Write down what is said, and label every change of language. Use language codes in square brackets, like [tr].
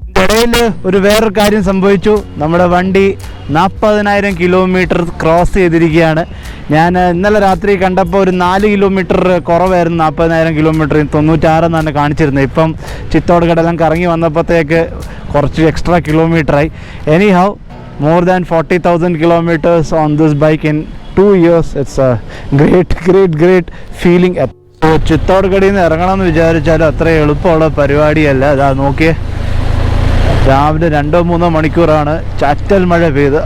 [ml] ഇടയിൽ ഒരു വേറൊരു കാര്യം സംഭവിച്ചു. നമ്മുടെ വണ്ടി 40,000 കിലോമീറ്റർ ക്രോസ് ചെയ്തിരിക്കുകയാണ്. ഞാൻ ഇന്നലെ രാത്രി കണ്ടപ്പോൾ ഒരു 4 കിലോമീറ്റർ കുറവായിരുന്നു 40,000 കിലോമീറ്റർ, 96 എന്നാണ് കാണിച്ചിരുന്നത്. ഇപ്പം ചിത്തോഡ്ഗഡെല്ലാം കറങ്ങി വന്നപ്പോഴത്തേക്ക് കുറച്ച് extra കിലോമീറ്ററായി. [en] Anyhow more than 40,000 kilometers on this bike in 2 years. It's a great feeling. [ml] ചിത്തോഡ്ഗഡിൽ നിന്ന് ഇറങ്ങണമെന്ന് വിചാരിച്ചാലും അത്ര എളുപ്പമുള്ള പരിപാടിയല്ല. അതാ നോക്കിയേ, രാവിലെ 2-3 മണിക്കൂറാണ് ചാറ്റൽ മഴ പെയ്ത്.